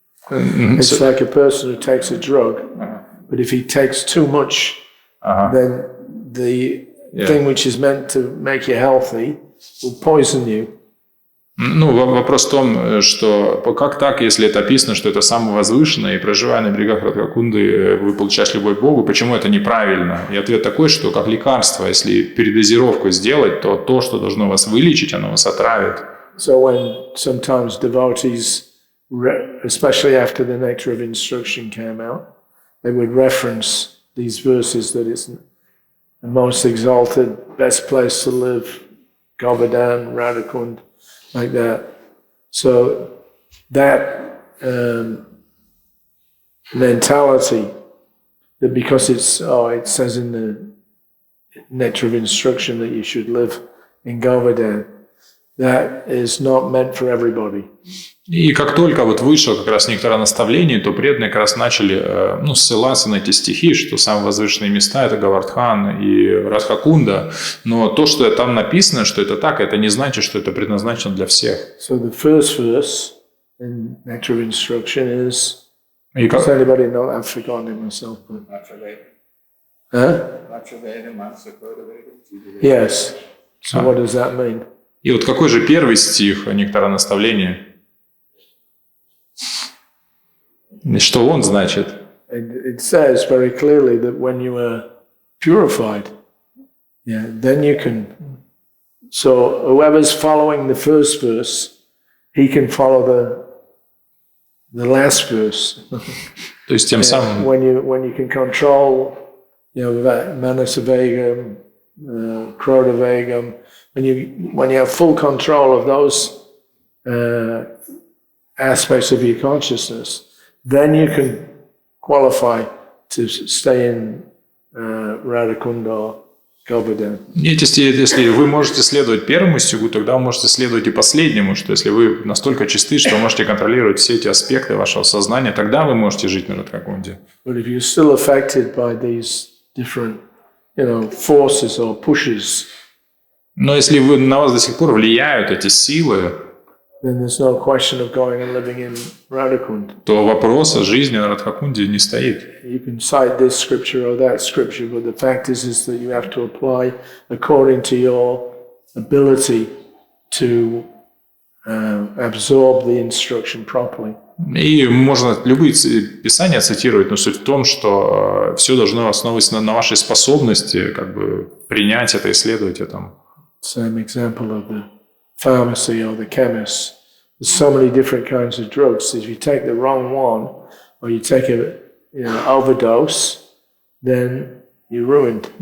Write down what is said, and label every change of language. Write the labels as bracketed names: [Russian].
[English] It's like a person who takes a drug, but if he takes too much, then the thing which is meant to make you healthy will poison you. [Russian] Ну, вопрос в том, что как так, если это описано, что это самое возвышенное, и проживая на берегах Радхакунды, вы получаешь любовь к Богу, почему это неправильно? И ответ такой, что как лекарство, если передозировку сделать, то то, что должно вас вылечить, оно вас отравит. [English] So when sometimes devotees, especially after the Nectar of Instruction came out, they would reference these verses that it's the most exalted, best place to live, Govardhan, Radhakund, like that. So that mentality, that because it says in the Nectar of Instruction that you should live in Govardhan, that is not meant for everybody. [Russian] И как только вот вышел как раз нектар наставлений, то преданные как раз начали ссылаться на эти стихи, что самые возвышенные места – это Гавардхан и Радхакунда. Но то, что там написано, что это так, это не значит, что это предназначено для всех. [English] So the first verse in Nectar of Instruction is, does anybody know? I've forgotten it myself. Huh? Yes. So what does that mean? [Russian] И вот какой же первый стих нектара наставления? И что он значит? [English] It says very clearly that when you are purified, then you can. So whoever's following the first verse, he can follow the last verse. [Russian] То есть тем самым. [English] When you can control, Manasavegam, Krodavegam, when you have full control of those aspects of your consciousness, then you can qualify to stay in Radhakunda or Govardhan. [Russian] Если вы можете следовать первому стиху, тогда вы можете следовать и последнему, что если вы настолько чисты, что вы можете контролировать все эти аспекты вашего сознания, тогда вы можете жить на Радхакунде. [English] But if you're still affected by these different, forces or pushes, [Russian] но если на вас до сих пор влияют эти силы, [English] then there's no question of going and living in Radhakund. [Russian] То вопрос о жизни на Радхакунде не стоит. [English] You can cite this scripture or that scripture, but the fact is that you have to apply according to your ability to absorb the instruction properly. [Russian] И можно любые писания цитировать, но суть в том, что все должно основываться на вашей способности принять это, исследовать это. [English] Same example of the pharmacy or the chemist. There's so many different kinds of drugs. If you take the wrong one or you take a overdose, then you're ruined.